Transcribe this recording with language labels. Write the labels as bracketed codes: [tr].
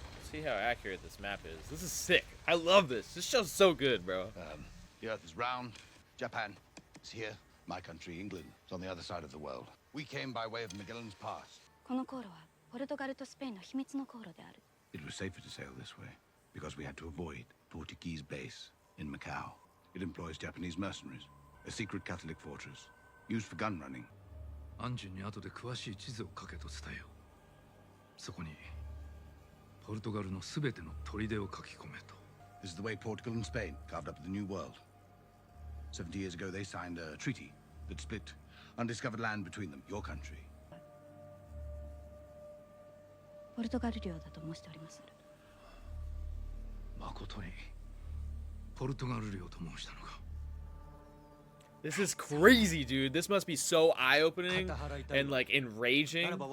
[en] See how accurate this map is. This is sick. I love this. This show's so good, bro. The earth is round. Japan is here. My country, England, is on the other side of the world. We came by way of Magellan's Pass. [ja] この航路はポルトガルとスペインの秘密の航路である。 [en] It was safer to sail this way because we had to avoid Portuguese base in Macau. It employs Japanese mercenaries, a secret Catholic fortress, used for gun running. [ja] アンジュに後で詳しい地図を書けと伝えよう。そこにポルトガルのすべての砦を書き込めと。 [en] This is the way Portugal and Spain carved up the New World. 70 years ago, they signed a treaty that split undiscovered land between them, your country. [ja] ポルトガル領だと申しております。誠にポルトガル領と申したのか。 [en] This is crazy, dude. This must be so eye-opening and like enraging.